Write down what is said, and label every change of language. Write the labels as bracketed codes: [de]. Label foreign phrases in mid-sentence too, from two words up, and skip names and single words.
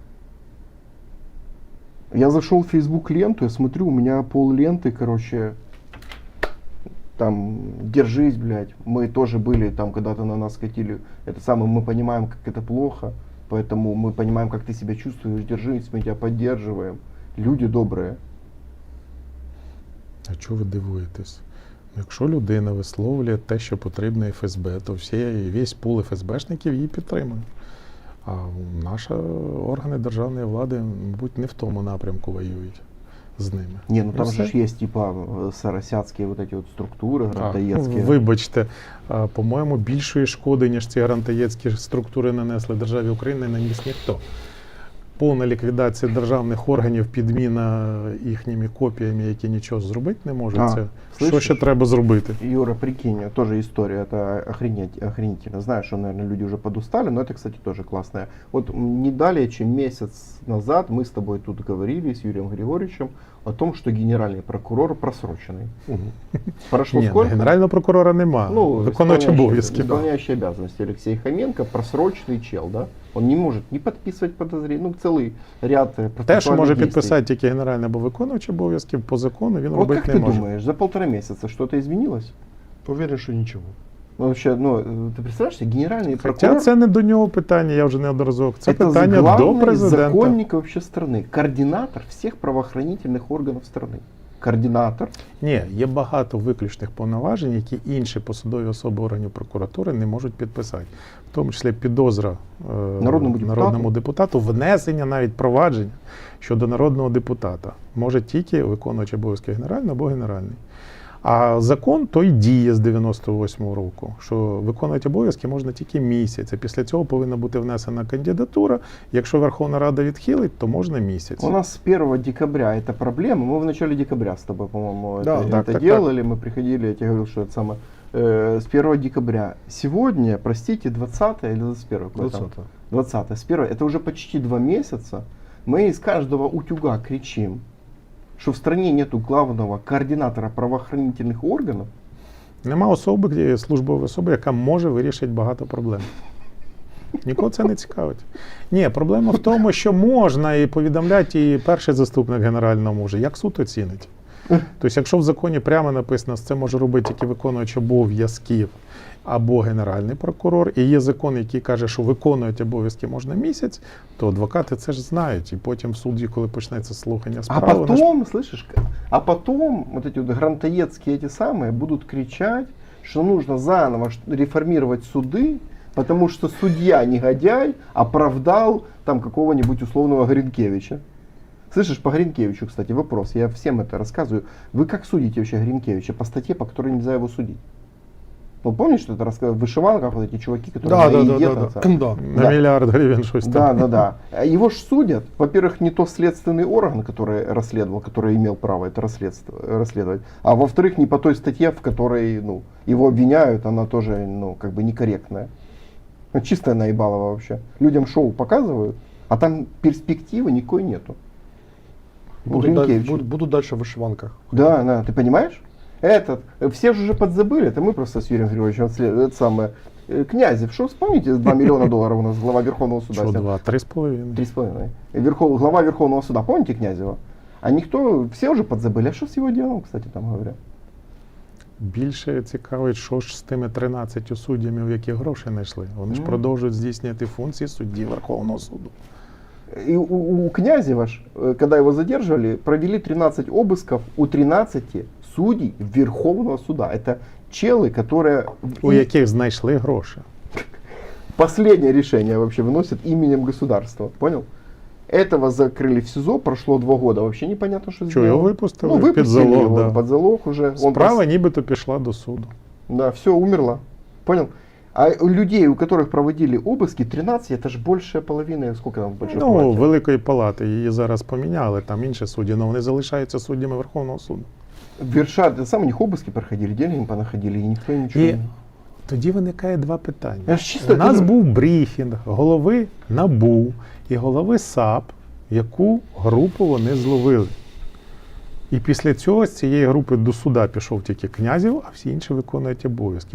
[ru] Я зашел в Facebook ленту, я смотрю, у меня пол ленты, короче, там, держись, блядь, мы тоже были, там, когда-то на нас катили, это самое, мы понимаем, как это плохо, поэтому мы понимаем, как ты себя чувствуешь, держись, мы тебя поддерживаем. Люди добрые. [uk] А чого ви дивуєтесь? Якщо людина висловлює те, що потрібно ФСБ, то весь пул ФСБшників її підтримує. А наші органи державної влади, мабуть, не в тому напрямку воюють з ними. [ru] Не, ну там все. же есть типа сарасятские вот эти вот структуры, грантаецкие. [uk] Вибачте, по-моєму, більшої шкоди, ніж ці грантаєцькі структури нанесли державі України, не наніс ніхто. Повна ліквідація державних органів, підміна їхніми копіями, які нічого зробити не можуть. Це що [ru] слышиш? [uk] ще треба зробити? [ru] Юра, прикинь, тоже история, это охренительно. Знаю, что, наверное, люди уже подустали, но это, кстати, тоже классная. Вот не далее, чем месяц назад мы с тобой тут говорили с Юрием Григорьевичем о том, что генеральный прокурор просроченный. Прошло [uk] Ні, [ru] сколько? [uk] генерального прокурора нема. Виконуючий обов'язки. [ru] Исполняющий обязанности Алексей Хоменко, просроченный чел, да? Он не может не подписывать подозрения, целый ряд [uk] Те, що [ru] процессуальных [uk] може [ru] действий. [uk] підписати тільки генеральний або виконуючий обов'язки, по закону він [ru] Вот [uk] робити [ru] как [uk] не [ru] ты [uk] може. [ru] думаешь, за 1,5 месяца что-то изменилось? Уверен, что ничего. Ну, вообще, ты представляешь себе, генеральный [uk] Хоча [ru] прокурор [uk] це не до нього питання, я вже неодноразово. Це [ru] это [uk] питання до [ru] главный [uk] президента. [ru] законник вообще страны, координатор всех правоохранительных органов страны. Координатор. [uk] Ні, є багато виключних повноважень, які інші посадові особи органів прокуратури не можуть підписати. В тому числі підозра народному депутату, внесення навіть провадження щодо народного депутата може тільки виконуючий обов'язки генеральний або генеральний. А закон той діє з 98-го року, що виконувати обов'язки можна тільки місяць. А після цього повинна бути внесена кандидатура. Якщо Верховна Рада відхилить, то можна місяць. [ru] У нас с 1 декабря это проблема. Мы в начале декабря с тобой, по-моему, Да, это делали. Мы приходили, я тебе говорил, что это самое. С 1 декабря. Сегодня, простите, 20 или 21? 20. С 1. Это уже почти 2 месяца. Мы из каждого утюга кричим, что в стране нету главного координатора правоохранительных органов. [uk] Нема особи, службової особи, яка може вирішити багато проблем. Нікого це не цікавить. Ні, проблема в тому, що можна і повідомляти, і перший заступник генерального може. Як суд оцінить? Тобто, якщо в законі прямо написано, що це може робити тільки виконувач обов'язків або генеральний прокурор, і є закон, який каже, що виконувати обов'язки можна місяць, то адвокати це ж знають. І потім в суді, коли почнеться слухання А справи, вони ж- [ru] потом, слышишь, а потом вот эти вот грантоедские эти самые будут кричать, что нужно заново реформировать суды, потому что судья негодяй оправдал там какого-нибудь условного Гринкевича. Слышишь, по Гринкевичу, кстати, вопрос, я всем это рассказываю. Вы как судите вообще Гринкевича по статье, по которой нельзя его судить? Ну, помнишь, что это рассказывал? В вышиванках вот эти чуваки, которые Да, на да, еде да, там, да, там. да. на Да. [uk] мільярд гривень щось там. [ru] Да, да, да. Его ж судят. Во-первых, не то следственный орган, который расследовал, который имел право это расследовать. А во-вторых, не по той статье, в которой ну, его обвиняют, она тоже ну, как бы некорректная. Ну, чистая наебалова вообще. Людям шоу показывают, а там перспективы никакой нету. Гринкевича. Буду дальше в вышиванках. Да, да, ты понимаешь? Все же уже подзабыли, это мы просто с Юрием Григорьевичем, это самое, Князев, что вспомните, 2 миллиона долларов у нас глава Верховного суда [uk] Що, [ru] снял? 2, 3,5. 3,5. Глава Верховного суда, помните Князева? А никто, все уже подзабыли, а что с его делом, кстати, там говорят? [uk] Більше цікавить, що ж з тими 13 суддями, в які гроші знайшли. Вони ж Ну. продовжують здійснювати функції судді Верховного суду. [ru] И у Князева, когда его задерживали, провели 13 обысков у 13 судей Верховного суда. Это челы, которые [uk] У яких знайшли гроші. [ru] последнее решение вообще выносят именем государства. Понял? Этого закрыли в СИЗО, прошло 2 года, вообще непонятно, что [uk] Що його [ru] сделал. [uk] випустили? [ru] Ну, выпустили [uk] під залог, [ru] его да. под залог уже. Он [uk] Справа нібито пішла до суду. [ru] Да, все, умерла. Понял? А у людей, у которых проводили обыски, 13, это же большая половина, сколько там в большой Ну, палате? [uk] Великої палати її зараз поміняли, там інші судді, але вони залишаються суддями Верховного суду. [ru] Вершат, сам у них обыски проходили, деньги им понаходили, и никто ничего [uk] І [ru] не... [uk] тоді виникає два питання. Я ж чисто У нас кажу. був брифінг голови НАБУ і голови САП, яку групу вони зловили. І після цього з цієї групи до суда пішов тільки Князєв, а всі інші виконують обов'язки.